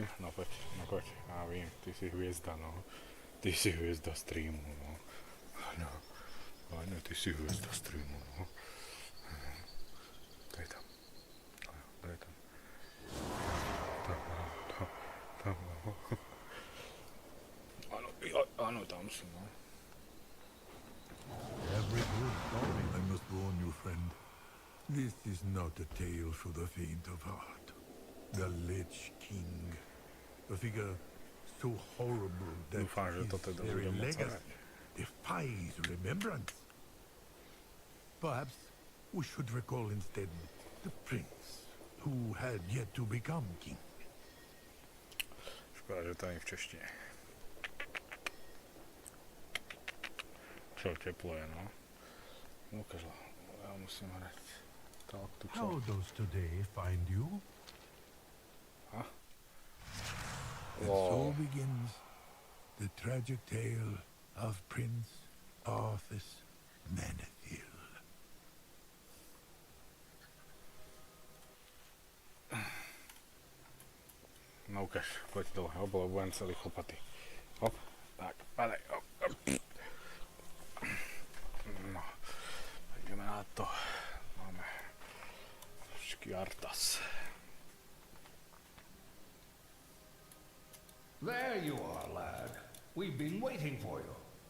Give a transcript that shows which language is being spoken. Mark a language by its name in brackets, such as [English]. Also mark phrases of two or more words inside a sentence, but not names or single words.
[Slovak] No poď, ja vím, ty si hviezda, no, ty si hviezda streamu, no, áno, ty si hviezda streamu, no, to je tam, tam, no. Áno, tam sú, no. [English] Every good story, I must warn you, friend. This is not a tale for the faint of heart. The Lich King, a figure so horrible that [Slovak] Dúfam, že to [English] his [Slovak] teda [English] very [Slovak] bude moc [English] legacy [Slovak] hrať. [English] defies remembrance. Perhaps we should recall instead the prince who had yet to become king. [Slovak] Škoda, že to ani v češtine. Čo, teplo je, no. Ukáž, ja musím hrať. Tak, tu čo? [English] How does today find you? Ha? And so begins the tragic tale of Prince Arthas Menethil. [Slovak] No ukáž, poď dole, hop, lebo budem celý chlpatý. Hop, tak, padaj, hop, hop. No, ideme na to. Máme Arthas. [English] There you are, lad. We've been waiting for you.